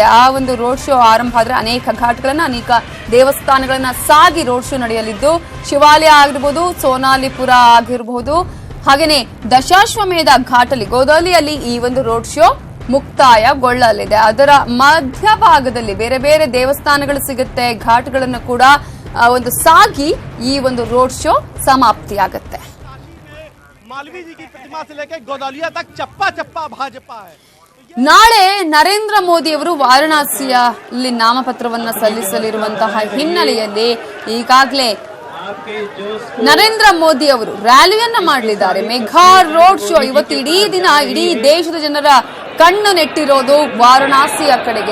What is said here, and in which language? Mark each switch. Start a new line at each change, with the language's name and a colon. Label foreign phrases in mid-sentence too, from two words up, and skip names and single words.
Kannada: ಆ ಒಂದು
English: road show
Kannada: ಆರಂಭ ಆದ್ರೆ ಅನೇಕ ಘಾಟ್ಗಳನ್ನ, ಅನೇಕ ದೇವಸ್ಥಾನಗಳನ್ನ ಸಾಗಿ
English: road show
Kannada: ನಡೆಯಲಿದ್ದು, ಶಿವಾಲಯ ಆಗಿರಬಹುದು, ಸೋನಾಲಿಪುರ ಆಗಿರಬಹುದು, ಹಾಗೇನೆ ದಶಾಶ್ವಮೇಧ ಘಾಟಲ್ಲಿ ಗೋಧೋಲಿಯಲ್ಲಿ ಈ ಒಂದು
English: road show
Kannada: ಮುಕ್ತಾಯಗೊಳ್ಳಲಿದೆ. ಅದರ ಮಧ್ಯಭಾಗದಲ್ಲಿ ಬೇರೆ ಬೇರೆ ದೇವಸ್ಥಾನಗಳು ಸಿಗುತ್ತೆ, ಘಾಟ್ಗಳನ್ನು ಕೂಡ ಒಂದು ಸಾಗಿ ಈ ಒಂದು
English: road show
Kannada: ಸಮಾಪ್ತಿಯಾಗುತ್ತೆ.
Hindi: मालवीय जी की प्रतिमा से लेकर गोदौलिया तक चप्पा चप्पा भाजपा है.
Kannada: ನಾಳೆ ನರೇಂದ್ರ ಮೋದಿ ಅವರು ವಾರಣಾಸಿಯಲ್ಲಿ ನಾಮಪತ್ರವನ್ನ ಸಲ್ಲಿಸಲಿರುವಂತಹ ಹಿನ್ನೆಲೆಯಲ್ಲಿ ಈಗಾಗಲೇ ನರೇಂದ್ರ ಮೋದಿ ಅವರು ರ್ಯಾಲಿಯನ್ನ ಮಾಡಲಿದ್ದಾರೆ.
English: mega road show
Kannada: ಇವತ್ತು ಇಡೀ ದಿನ ಇಡೀ ದೇಶದ ಜನರ ಕಣ್ಣು ನೆಟ್ಟಿರೋದು ವಾರಣಾಸಿಯ ಕಡೆಗೆ.